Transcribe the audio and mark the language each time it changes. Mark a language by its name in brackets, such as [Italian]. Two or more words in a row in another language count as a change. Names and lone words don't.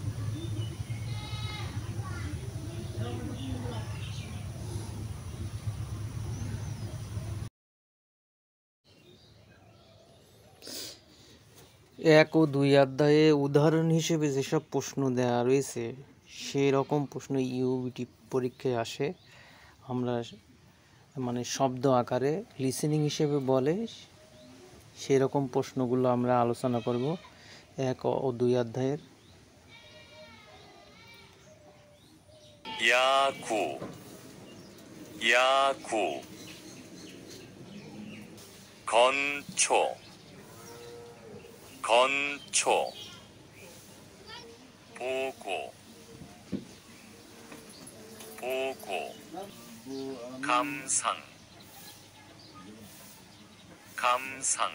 [Bangla] এক ও দুই অধ্যায়ে উদাহরণ হিসেবে যেসব প্রশ্ন দেওয়া রয়েছে সেই রকম প্রশ্ন ইউবিটি পরীক্ষায় আসে। আমরা মানে শব্দ আকারে লিসেনিং হিসেবে বলে সেই রকম প্রশ্নগুলো আমরা আলোচনা করব এক ও দুই অধ্যায়ের। [Korean] 야구, 야구, 건초, 건초, 보고, 보고, 감상, 감상.